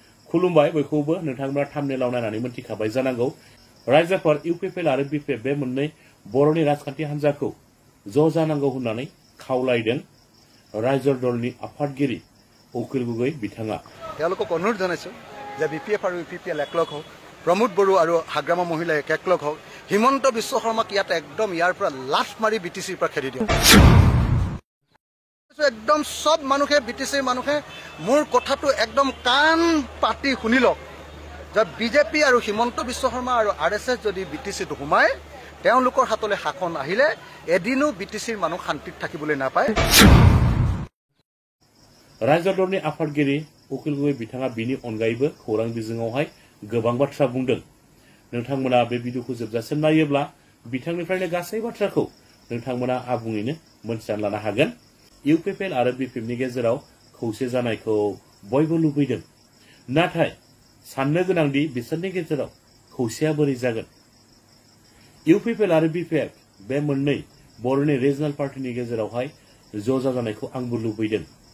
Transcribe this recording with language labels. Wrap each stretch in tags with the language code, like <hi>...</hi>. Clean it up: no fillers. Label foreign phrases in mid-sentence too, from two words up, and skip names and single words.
<brx>खुलुमबाय बयखौबो नोंथांमोना थाम्बनेलाव नायनानै मोनथिखाबाय जानांगौ रायजोफोर इउपिपिएल आरो बिपिएफ बे मोननै बर'नि राजखान्थि हान्जाखौ ज' जानांगौ होननानै खावलायदों रायजो दलनि आफादगिरि उकिल गगৈ बिथाङा</brx> <as>তেওঁলোকক অনুৰোধ জনাইছো যে বিপিএফ আৰু ইউপিপিএল একলগ হওক প্ৰমোদ বড়ো আৰু হাগ্ৰামা মহিলা একলগ হওক হিমন্ত বিশ্ব শৰ্মাক ইয়াত একদম ইয়াৰ পৰা লাঠ মাৰি বিটিচিৰ পৰা খেদি দিয়ক একদম সব মানুহে বিটিচিৰ মানুহে মোৰ কথাটো একদম কাণ পাতি শুনি লওক যে বিজেপি আৰু হিমন্ত বিশ্ব শৰ্মা আৰু আৰএছএছ যদি বিটিচিত সোমায় তেওঁলোকৰ হাতলৈ শাসন আহিলে এদিনো বিটিচিৰ মানুহ শান্তিত থাকিবলৈ নাপায়</as> <brx>रायजो दलनि आफादगिरि उकिल गगৈ बिथाङा बिनि अनगायैबो खौरां बिजोङावहाय गोबां बाथ्रा बुंदों नोंथांमोना बे भिडिअखौ जोबजासिम नायोब्ला बिथांनिफ्रायनो गासै बाथ्राखौ नोंथांमोना आबुङैनो मोनथिनानै लानो हागोन इउपिपिएल आरो बिपिएफनि गेजेराव खौसे जानायखौ बयबो लुबैदों नाथाय साननो गोनांदि बिसोरनि गेजेराव खौसेया बोरै जागोन इउपिपिएल आरो बिपिएफ बे मोननै बर'नि रिजनाल पार्टिनि गेजेरावहाय ज' जाजानायखौ आंबो लुबैदों</brx>